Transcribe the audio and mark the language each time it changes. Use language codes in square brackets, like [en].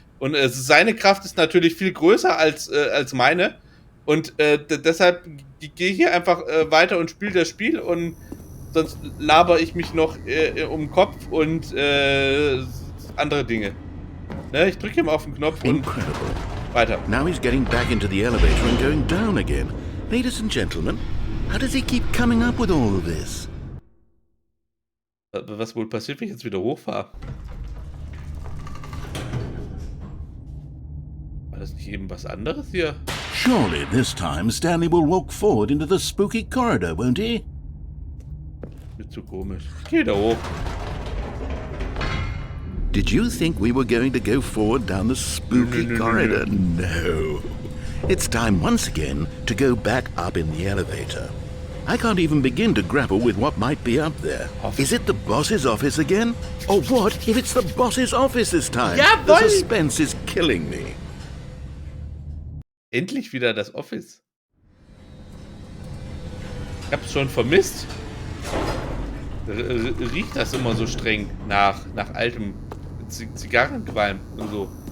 [de] Und seine Kraft ist natürlich viel größer als meine. Und deshalb gehe ich hier einfach weiter und spiele das Spiel und sonst laber ich mich noch um den Kopf und andere Dinge. Ne? Ich drücke ihm auf den Knopf und [en] Incredible. [de] weiter. [en] Now he's getting back into the elevator and going down again. Ladies and gentlemen, how does he keep coming up with all of this? [de] Was wohl passiert, wenn ich jetzt wieder hochfahre? War das nicht eben was anderes hier? [en] Surely this time Stanley will walk forward into the spooky corridor, won't he? [de] Mir zu komisch. Ich gehe da hoch. [en] Did you think we were going to go forward down the spooky corridor? No. It's time once again to go back up in the elevator. I can't even begin to grapple with what might be up there. Is it the boss's office again? Or what if it's the boss's office this time? [de] Jawohl! [en] The suspense is killing me. [de] Endlich wieder das Office. Ich hab's schon vermisst. Riecht das immer so streng nach altem Zigarrenqualm und so.